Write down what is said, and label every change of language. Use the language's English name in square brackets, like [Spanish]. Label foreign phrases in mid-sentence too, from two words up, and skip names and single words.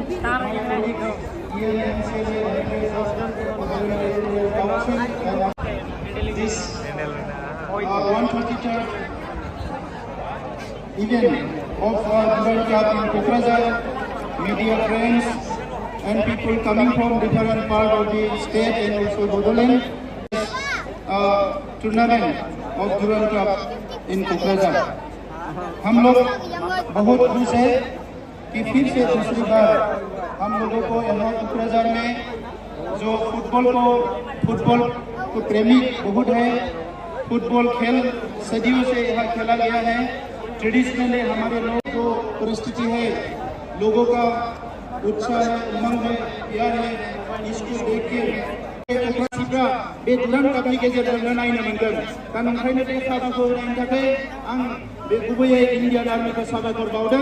[English] this 133rd event of Durand Cup in Kokrajhar, media friends and people coming from different parts of the state and also Bodoland, tournament of Durand Cup in Kokrajhar. [Hindi] हम लोग बहुत खुश हैं कि फिर से दूसरी बार हम लोगों को यहाँ कोकराझार में जो फुटबॉल को प्रेमी बहुत है, फुटबॉल खेल सदियों से यहाँ खेला गया है। ट्रेडिशनली हमारे लोग को परिस्थिति है, लोगों का उत्साह है, उमंग है, प्यार है, इसको देख के [Bodo] बे दुरान्ड कापनि गेजेरजों नायनो मोनगोन। दा नंखायनो बे खाबुखौ होनायनि थाखाय आं बे गुबैयै इन्डियान आर्मिखौ साबायखर बावदों।